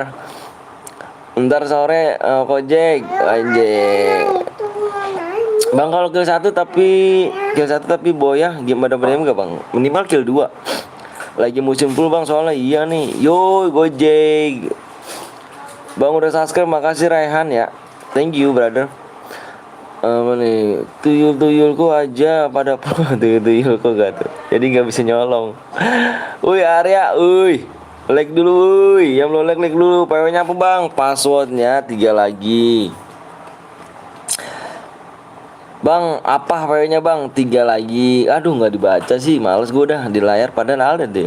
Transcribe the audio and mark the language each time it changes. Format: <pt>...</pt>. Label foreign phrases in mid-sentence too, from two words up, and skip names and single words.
<id>Ntar sore kojek anjing. Bang kalau kill 1 tapi boya gimana enggak bang? Minimal kill 2. Lagi musim full bang soalnya iya nih. Yo gojek. Bang udah subscribe, makasih Raihan ya.</id> <en>Thank you brother.</en> <id>Apa nih? Tuyul-tuyulku aja pada tuyul-tuyulku gak tuh. Jadi nggak bisa nyolong. Uy Arya, uy. Like dulu, uy. Yang belum like dulu. PW-nya apa bang? Passwordnya 3 lagi. Bang, apa PW-nya bang? 3 lagi. Aduh nggak dibaca sih, males gue udah di layar padahal ada deh.</id>